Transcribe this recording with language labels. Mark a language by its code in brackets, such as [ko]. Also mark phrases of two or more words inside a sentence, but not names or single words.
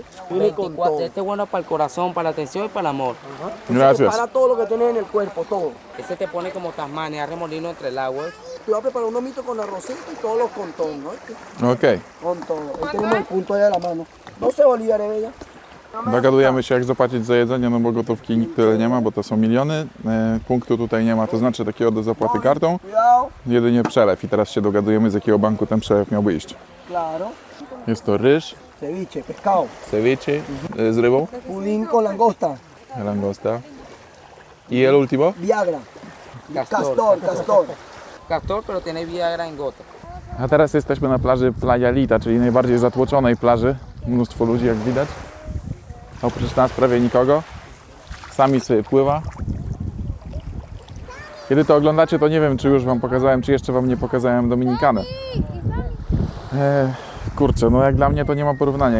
[es] Viene con 24, todo. este es bueno para el corazón, para la atención y para el amor. Gracias. Para todo lo que tienes en el cuerpo, todo. Este te pone como Tasmania, remolino entre el agua. Te voy a preparar unos mitos con arrocito y todos los contornos, ¿no? Ok. Con todo. Ahí tenemos el punto allá de la mano. 12 bolívares, bella. [pl] Dogadujemy się, jak zapłacić za jedzenie, no bo gotówki nikt tyle nie ma, bo to są miliony. Punktu tutaj nie ma, to znaczy takiego do zapłaty kartą. [es] Cuidado. [pl] Jedynie przelew i teraz się dogadujemy, z jakiego banku ten przelew miałby iść. [es] Claro. [pl] Jest to ryż, [es] Ceviche, pescado. [pl] ceviche z rybą, [es] Pudín con langosta. langosta. I el último? Viagra. Castor. Castor. Castor, pero tiene Viagra en gota. [pl] A teraz jesteśmy na plaży Playa Lita, czyli najbardziej zatłoczonej plaży. Mnóstwo ludzi, jak widać. Oprócz nas prawie nikogo. Sami sobie pływa. Kiedy to oglądacie, to nie wiem, czy już wam pokazałem, czy jeszcze wam nie pokazałem Dominikanę. Kurczę, no jak dla mnie to nie ma porównania.